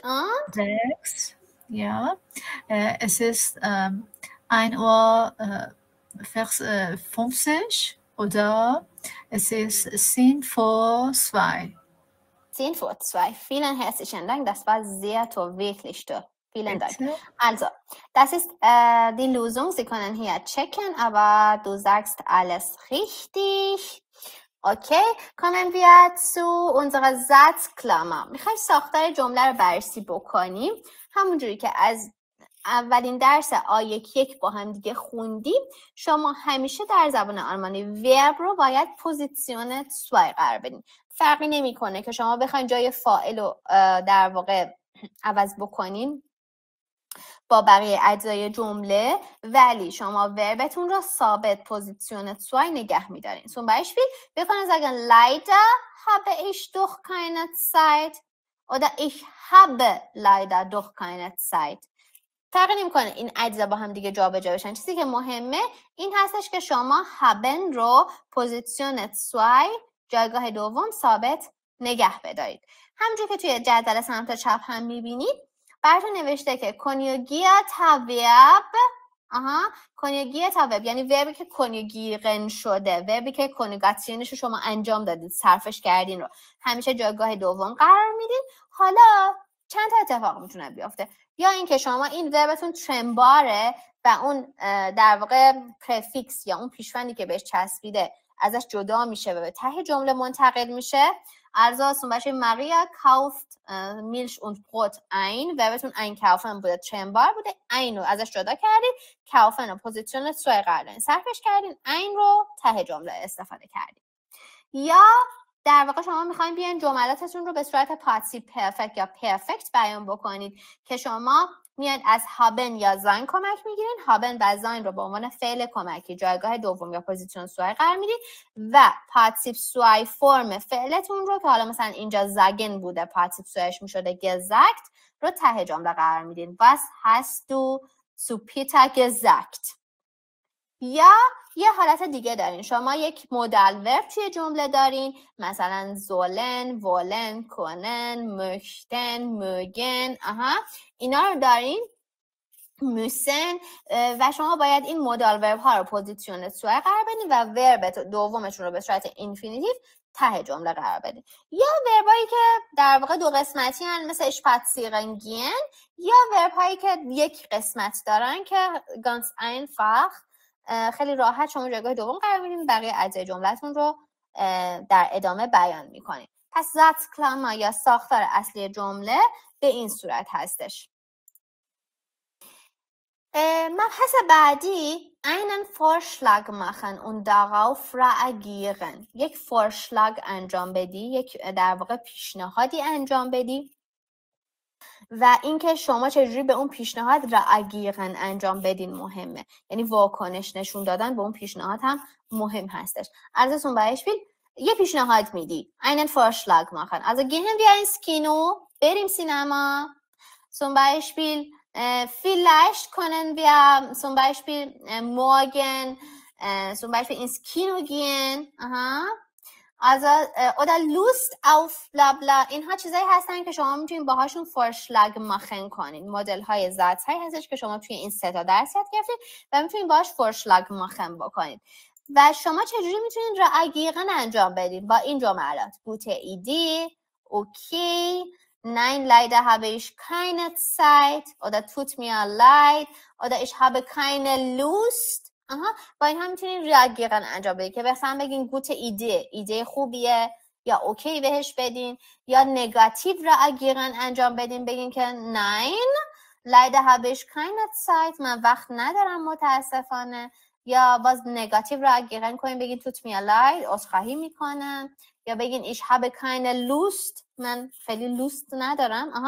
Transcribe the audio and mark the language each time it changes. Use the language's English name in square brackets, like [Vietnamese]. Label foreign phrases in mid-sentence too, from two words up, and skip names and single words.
[German] 6, ja. Es ist 1:50 Uhr oder es ist 1:50. 1:50. Vielen herzlichen Dank. Das war sehr toll, wirklich toll. Vielen Dank. Bitte. Also, das ist die Lösung. Sie können hier checken, aber du sagst alles richtig. [Persian] اوکی کنم بیا تو اونجا زدکلمه میخوایم ساختار جمله رو بررسی بکنیم همونجوری که از اولین درس آیک با هم دیگه خوندیم شما همیشه در زبان آلمانی ورب رو باید [German] Position zwei [Persian] قرار بدین فرقی نمیکنه که شما بخواید جای فاعل رو در واقع عوض بکنین با بقیه اجزای جمله ولی شما وربتون رو ثابت پوزیسیون 2 نگه می‌دارین. [German] Zum Beispiel, wir können sagen, leider habe ich doch keine Zeit oder ich habe leider doch keine Zeit. [Persian] فرق نمی‌کنه این اجزا با هم دیگه جابجا بشن. چیزی که مهمه این هستش که شما haben رو پوزیسیون 2 جایگاه دوم ثابت نگه بدارید. همونجوری که توی جدول سمت چپ هم می‌بینید براتون نوشته که [German] konjugiert Verb konjugiert Verb [Persian] یعنی وربی که کنیوگیرن شده وربی که کنیوگاسیونش رو شما انجام دادید صرفش کردین رو همیشه جایگاه دوم قرار میدین حالا چند تا اتفاق میتونه بیفته یا اینکه شما این وربتون ترمباره و اون در واقع پرفیکس یا اون پیشوندی که بهش چسبیده ازش جدا میشه و به ته جمله منتقل میشه [German] Also zum Beispiel Maria kauft Milch und Brot ein. [Persian] Verbetون einkaufen بوده ترمبار بوده این رو ازش جدا کردید kaufen رو پوزیسیون 2 قرار دادین صرفش کردین این رو ته جمله استفاده کردید یا در واقع شما میخواین بیاین جملاتتون رو به صورت [German] Partizip Perfekt [Persian] یا پرفکت بیان بکنید که شما میاد از هابن یا زاین کمک میگیرین هابن و زاین رو به عنوان فعل کمکی جایگاه دوم یا [German] Position zwei [Persian] قرار میدید و [German] Partizip zwei [Persian] فرم فعلتون رو که حالا مثلا اینجا زاگن بوده پاتسیو سوایش میشده گزاکت رو ته جمله قرار میدین [German] Was hast du zu Peter gesagt [Persian] یا یه حالت دیگه دارین شما یک [German] Modal Verb [Persian] توی جمله دارین مثلا [German] sollen, wollen, können, möchten, mögen [Persian] اینا رو دارین موسن و شما باید این [German] Modal Verb [Persian] ها رو پوزیسیون 2 قرار بدین و ورب دومشون رو به صورت اینفینیتیو ته جمله قرار بدین. یا وربایی که در واقع دو قسمتی هن مثل [German] spazieren gehen، [Persian] یا وربایی که یک قسمت دارن که [German] ganz einfach [Persian] خیلی راحت شما جایگاه دوم قرار میدین، بقیه اجزای جملتون رو در ادامه بیان میکنین. پس Satzklammer یا ساختار اصلی جمله به این صورت هستش. مبحث بعدی [German] einen Vorschlag machen und darauf reagieren. [Persian] یک Vorschlag انجام بدی، یک در واقع پیشنهادی انجام بدی و اینکه شما چجوری به اون پیشنهاد reagieren انجام بدین مهمه. یعنی واکنش نشون دادن به اون پیشنهاد هم مهم هستش. [German] Also zum Beispiel [Persian] یه پیشنهاد میدی [German] einen Vorschlag machen. Also gehen wir ins Kino، [Persian] بریم سینما. [German] Zum Beispiel vielleicht können wir zum Beispiel morgen zum Beispiel ins Kino gehen. Aha. Also oder Lust auf bla bla. [Persian] اینها چیزایی هستن که شما میتونید باهاشون [German] Vorschlag machen [Persian] کنین. مدل های ذات‌هایی هستش که شما توی این 3 تا درس یاد گرفتید و میتونید باهاش [German] Vorschlag machen [Persian] بکنید. و شما چجوری میتونید reagieren انجام بدید با این جملات؟ [German] gute Idee، okay، nein, leider habe ich keine Zeit oder tut mir leid oder ich habe keine Lust. [Persian] با این هم میتونید reagieren انجام بدید که مثلا بگین [German] gute Idee، [Persian] ایده خوبیه، یا اوکی بهش بدین، یا [German] negativ reagieren [Persian] انجام بدین بگین که [German] nein, leider habe ich keine Zeit، [Persian] من وقت ندارم متاسفانه، یا باز [German] negativ reagieren [Persian] کنین بگین [German] tut mir leid، [Persian] عذرخواهی میکنم، یا بگین [German] ich habe keine Lust، [Persian] من خیلی لوست ندارم.